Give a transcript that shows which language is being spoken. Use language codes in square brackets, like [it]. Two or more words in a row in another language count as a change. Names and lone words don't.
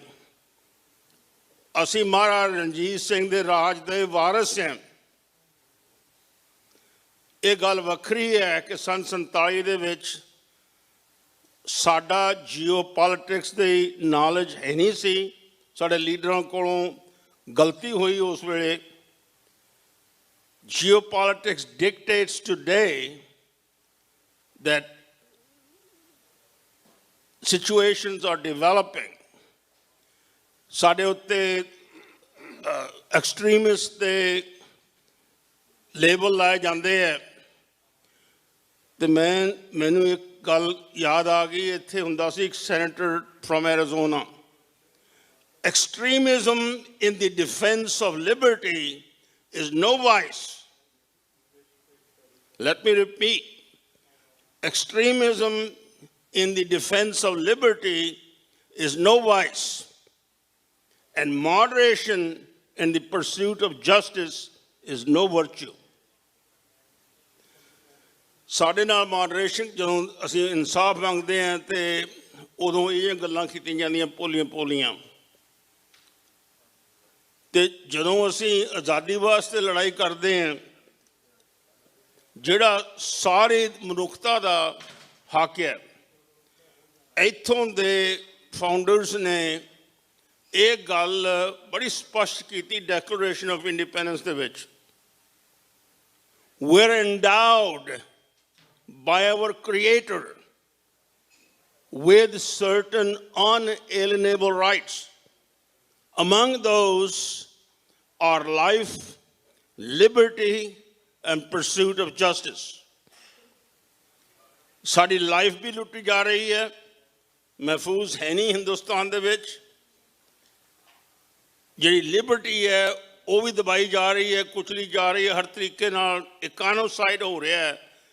[pa] ਅਸੀਂ ਮਹਾਰਾਜਾ ਰਣਜੀਤ ਸਿੰਘ ਦੇ ਰਾਜ ਦੇ ਵਾਰਿਸ ਹਾਂ। ਇਹ ਗੱਲ ਵੱਖਰੀ ਹੈ ਕਿ ਸੰਨ 47 ਦੇ ਵਿੱਚ ਸਾਡਾ ਜੀਓ ਪੋਲੀਟਿਕਸ ਦੀ ਨੌਲੇਜ ਹੈ ਨਹੀਂ ਸੀ। ਸਾਡੇ ਲੀਡਰਾਂ ਕੋਲੋਂ ਗਲਤੀ ਹੋਈ ਉਸ ਵੇਲੇ। [en] Geopolitics dictates today that situations are developing. [pa] ਸਾਡੇ ਉੱਤੇ ਐਕਸਟ੍ਰੀਮਿਸਟ ਦੇ ਲੇਬਲ ਲਾਏ ਜਾਂਦੇ ਹੈ। ਅਤੇ ਮੈਨੂੰ ਇੱਕ ਗੱਲ ਯਾਦ ਆ ਗਈ। ਇੱਥੇ ਹੁੰਦਾ ਸੀ ਇੱਕ [en] senator from Arizona. Extremism in the defense of liberty is no vice. Let me repeat. Extremism in the defense of liberty is no vice. And moderation in the pursuit of justice is no virtue. [pa] ਸਾਡੇ ਨਾਲ moderation ਜਦੋਂ ਅਸੀਂ ਇਨਸਾਫ ਮੰਗਦੇ ਹਾਂ ਤੇ ਉਦੋਂ ਇਹ ਗੱਲਾਂ ਕੀਤੀਆਂ ਜਾਂਦੀਆਂ ਭੋਲੀਆਂ। ਤੇ ਜਦੋਂ ਅਸੀਂ ਆਜ਼ਾਦੀ ਵਾਸਤੇ ਲੜਾਈ ਕਰਦੇ ਹਾਂ, ਜਿਹੜਾ ਸਾਰੇ ਮਨੁੱਖਤਾ ਦਾ ਹੱਕ ਹੈ, ਇੱਥੋਂ ਦੇ ਫਾਊਂਡਰਸ ਨੇ ਇਹ ਗੱਲ ਬੜੀ ਸਪਸ਼ਟ ਕੀਤੀ ਡੈਕਲੇਰੇਸ਼ਨ ਆਫ ਇੰਡੀਪੈਂਡੈਂਸ ਦੇ ਵਿੱਚ। [en] We are endowed by our Creator with certain unalienable rights. Among those are life, liberty, and pursuit of justice. [pa] ਸਾਡੀ ਲਾਈਫ ਵੀ ਲੁੱਟੀ ਜਾ ਰਹੀ ਹੈ, ਮਹਿਫੂਜ਼ ਹੈ ਨਹੀਂ ਹਿੰਦੁਸਤਾਨ ਦੇ ਵਿੱਚ। ਜਿਹੜੀ ਲਿਬਰਟੀ ਹੈ ਉਹ ਵੀ ਦਬਾਈ ਜਾ ਰਹੀ ਹੈ, ਕੁਚਲੀ ਜਾ ਰਹੀ ਹੈ ਹਰ ਤਰੀਕੇ ਨਾਲ। ਇਕਾਨੋਸਾਈਡ ਹੋ ਰਿਹਾ ਹੈ।